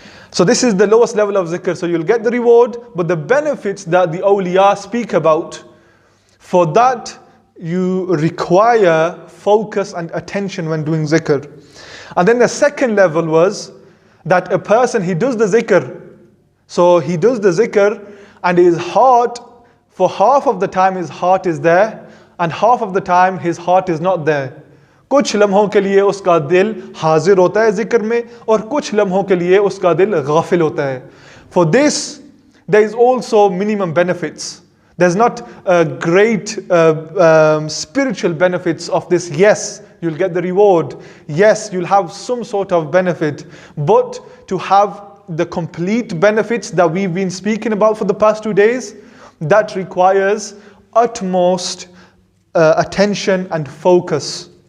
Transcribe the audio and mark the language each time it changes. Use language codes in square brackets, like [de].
[en] So this is the lowest level of zikr. So you'll get the reward, but the benefits that the awliya speak about, for that you require focus and attention when doing zikr. And then the second level was that a person, he does the zikr. So he does the zikr and his heart, for half of the time his heart is there and half of the time his heart is not there. [hi] कुछ लम्हों के लिए उसका दिल हाजिर होता है जिक्र में और कुछ लम्हों के लिए उसका दिल गाफिल होता है. [en] For this, there is also minimum benefits. There's not great spiritual benefits of this. Yes, you'll get the reward. Yes, you'll have some sort of benefit. But to have the complete benefits that we've been speaking about for the past 2 days, that requires utmost attention and focus.